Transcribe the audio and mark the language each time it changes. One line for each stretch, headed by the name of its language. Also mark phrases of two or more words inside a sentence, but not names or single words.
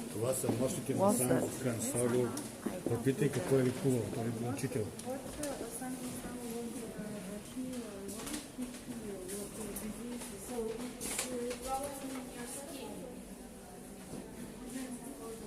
Bulgarian: Това са мощите на
English: What's
Bulgarian: Сан
English: that?
Bulgarian: Gonçalo. Попитайте кой е ликувал, той е бил учител.
English: So it's probably in your skin.